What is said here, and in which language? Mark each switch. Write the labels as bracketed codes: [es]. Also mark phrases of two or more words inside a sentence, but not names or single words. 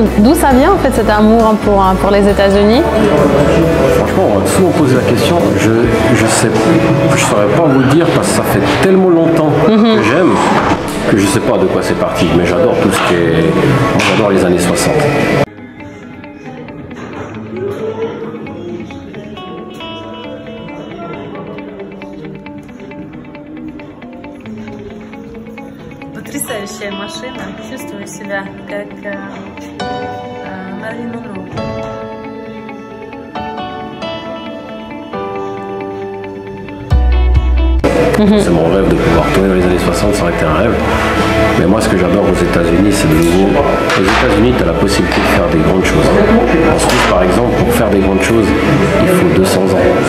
[fr] D'où ça vient en fait cet amour pour les États-Unis? Franchement, souvent on pose la question, je saurais pas vous dire parce que ça fait tellement longtemps que j'aime que je sais pas de quoi c'est parti, mais j'adore tout ce qui est... Moi j'adore les années 60. [ru] Потрясающая машина. Чувствую себя как Мэрилин Монро. [fr] C'est mon rêve de pouvoir tourner dans les années 60, ça aurait été un rêve. Mais moi, ce que j'adore aux États-Unis, c'est de nouveau. Aux États-Unis, tu as la possibilité de faire des grandes choses. En Suisse, par exemple, pour faire des grandes choses, il faut 200 ans.